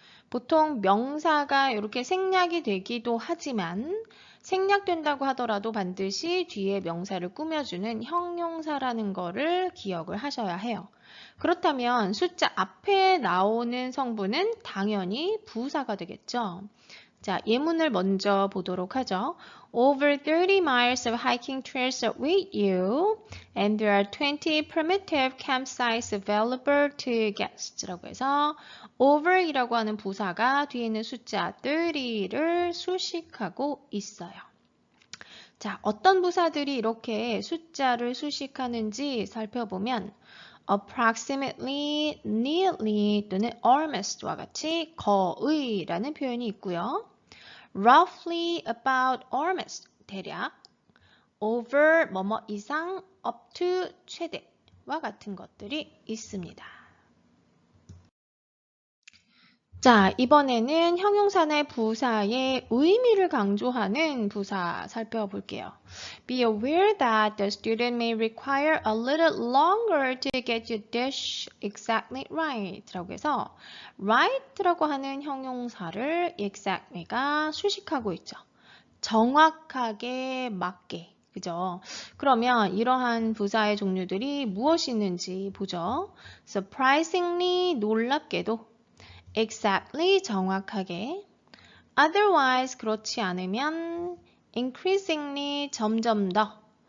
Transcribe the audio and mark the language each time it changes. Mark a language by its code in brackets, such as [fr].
[ko] 보통 명사가 이렇게 생략이 되기도 하지만 생략된다고 하더라도 반드시 뒤에 명사를 꾸며주는 형용사라는 거를 기억을 하셔야 해요. 그렇다면 숫자 앞에 나오는 성분은 당연히 부사가 되겠죠. 자, 예문을 먼저 보도록 하죠. [en] Over 30 miles of hiking trails await you, and there are 20 primitive campsites available to guests. [ko] 라고 해서 over이라고 하는 부사가 뒤에 있는 숫자 30를 수식하고 있어요. 자, 어떤 부사들이 이렇게 숫자를 수식하는지 살펴보면 approximately, nearly 또는 almost와 같이 거의라는 표현이 있고요. roughly, about, almost, 대략, over, 뭐뭐 이상, up to, 최대와 같은 것들이 있습니다. 자, 이번에는 형용사나 부사의 의미를 강조하는 부사 살펴볼게요. [en] Be aware that the student may require a little longer to get your dish exactly right [ko] 라고 해서 right라고 하는 형용사를 exactly가 수식하고 있죠. 정확하게 맞게. 그죠? 그러면 이러한 부사의 종류들이 무엇이 있는지 보죠. Surprisingly, 놀랍게도. Exactly, 정확하게. Otherwise, 그렇지 않으면 increasingly, 점점 더.